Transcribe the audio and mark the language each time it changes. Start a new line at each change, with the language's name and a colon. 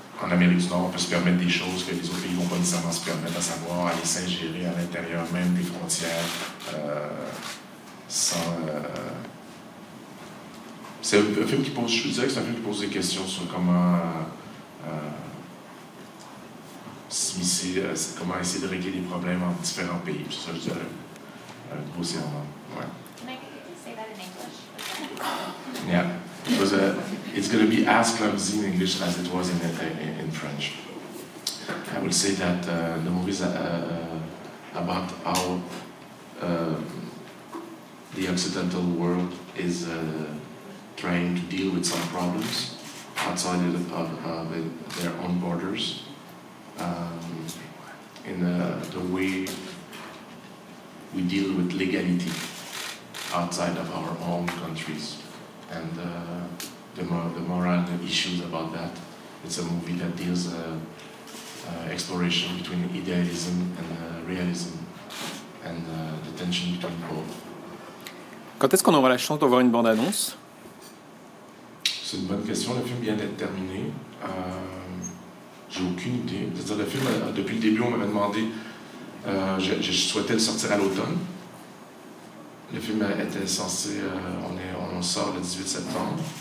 French: Amérique du Nord, on peut se permettre des choses que les autres pays ne vont pas nécessairement se permettre, à savoir aller s'ingérer à l'intérieur même des frontières sans... c'est un film qui pose, je dirais que c'est un film qui pose des questions sur comment s'immiscer, comment essayer de régler des problèmes entre différents pays. C'est ça, je dirais, grossièrement. Ouais.
English: Can I say that in English? Yeah, it's going to be as clumsy in English as it was in French. I will say that the movie is about how the Occidental world is trying to deal with some problems outside of their own borders, in the way we deal with legality outside of our own countries, and the moral issues about that. It's a movie that deals exploration between idealism and realism, and the tension between both.
French: Quand est-ce qu'on aura la chance de voir une bande-annonce? C'est une bonne question. Le film vient d'être terminé. J'ai aucune idée. C'est-à-dire, le film, depuis le début, on m'avait demandé, je souhaitais le sortir à l'automne. Le film était censé, on sort le 18 septembre.